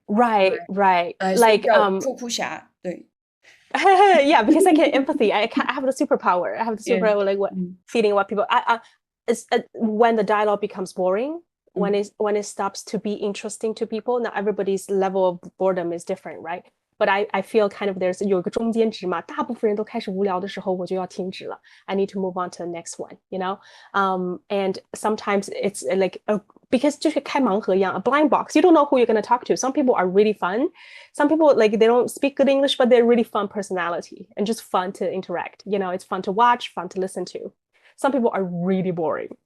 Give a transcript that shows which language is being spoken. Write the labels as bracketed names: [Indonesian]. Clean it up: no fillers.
[English] Like [Chinese] 酷酷侠，对。 [English] Yeah, because I get empathy. I have the superpower. I have the superpower, like feeling what people. It's when the dialogue becomes boring, when it stops to be interesting to people. Now everybody's level of boredom is different, right? But I feel kind of there's [Chinese] 有一个中间值嘛，大部分人都开始无聊的时候，我就要停止了。 [English] I need to move on to the next one, And sometimes it's like because [Chinese] 就是开盲盒一样 [English] a blind box. You don't know who you're going to talk to. Some people are really fun. Some people like they don't speak good English, but they're really fun personality and just fun to interact. It's fun to watch, fun to listen to. Some people are really boring.